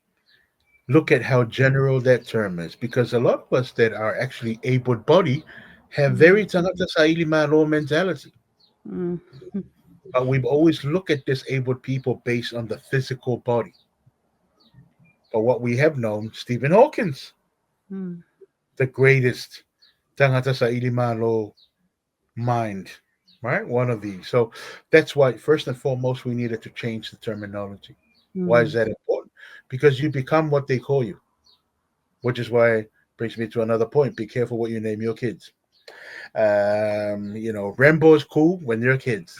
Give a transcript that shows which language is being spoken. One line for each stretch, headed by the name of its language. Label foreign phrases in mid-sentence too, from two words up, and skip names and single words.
English: Look at how general that term is, because a lot of us that are actually able-bodied have mm, very
Samoan: Tagata Sa'ili Malo mentality. mm,
English: But we've always looked at disabled people based on the physical body. But what we have known, Stephen Hawkins, mm, the greatest
Samoan: tangata sa Ilimalo
English: mind, right? One of these. So that's why, first and foremost, we needed to change the terminology. Why is mm. that important? Because you become what they call you, which is why brings me to another point. Be careful what you name your kids. Rambo is cool when they're kids.